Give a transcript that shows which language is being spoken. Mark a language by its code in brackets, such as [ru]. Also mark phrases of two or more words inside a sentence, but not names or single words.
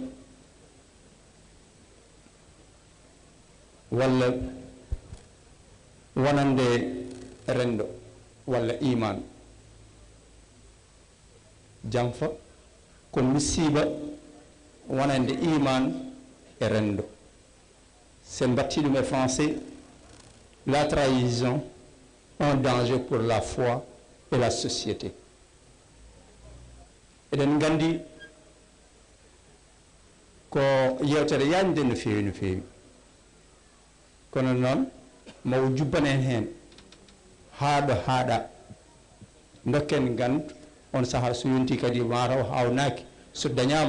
[ff] walla wonande rendo walla iman janfa ko musiba wonande iman e rendo sen batti ɗum e [fr] français la trahison un danger pour la foi et la société [ff] eɗen gandi ko yewtere yañde no feewi kono noon mawo jubbanen hen haaɗo haaɗa dokken gandu on saaha so yonti kadi mataw hawnaki so dañama